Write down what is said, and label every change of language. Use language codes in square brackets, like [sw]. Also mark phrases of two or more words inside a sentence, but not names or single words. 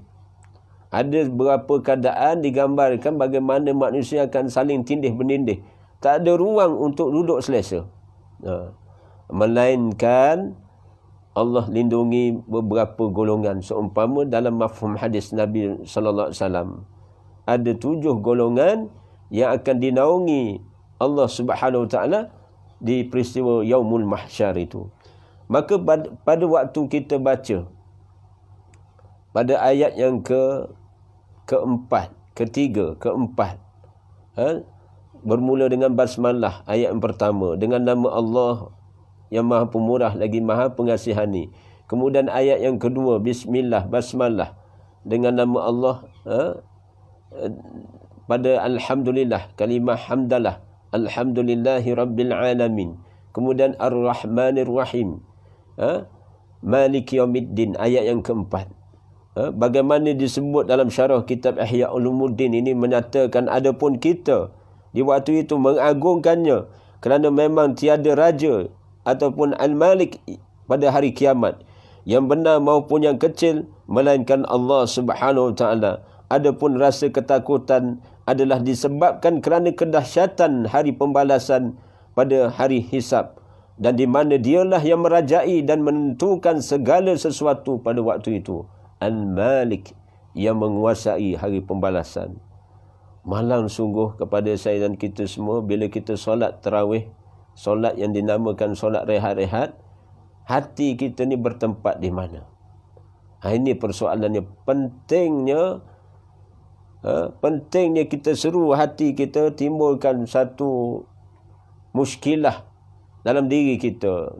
[ms] Ada beberapa keadaan digambarkan bagaimana manusia akan saling tindih menindih. Tak ada ruang untuk duduk selesa. Melainkan Allah lindungi beberapa golongan. Seumpama dalam mafhum hadis Nabi [ar] صلى الله عليه وسلم, [ms] ada 7 golongan yang akan dinaungi Allah [ar] سبحانه وتعالى [ms] di peristiwa [ar] يوم المحشر [ms] itu. Maka pada waktu kita baca pada ayat yang keempat, ketiga, keempat, bermula dengan basmalah, ayat yang pertama, dengan nama Allah yang maha pemurah lagi maha pengasihani. Kemudian ayat yang kedua, bismillah, basmalah, dengan nama Allah, pada alhamdulillah, kalimah hamdalah, [ar] الحمد لله رب العالمين. Kemudian الرحمن الرحيم مالك يوم الدين, [ms] ayat yang keempat. Bagaimana disebut dalam syarah kitab Ihya Ulumuddin ini menyatakan adapun kita di waktu itu mengagungkannya kerana memang tiada raja ataupun al-malik pada hari kiamat yang benar maupun yang kecil melainkan Allah [ar] سبحانه وتعالى. [ms] Adapun rasa ketakutan adalah disebabkan kerana kedahsyatan hari pembalasan pada hari hisab, dan di mana dialah yang merajai dan menentukan segala sesuatu pada waktu itu. Al-Malik, yang menguasai hari pembalasan. Malang sungguh kepada saya dan kita semua bila kita solat tarawih, solat yang dinamakan solat rehat-rehat, hati kita ni bertempat di mana? Ini persoalannya. Pentingnya kita seru hati kita, timbulkan satu muskilah dalam diri kita.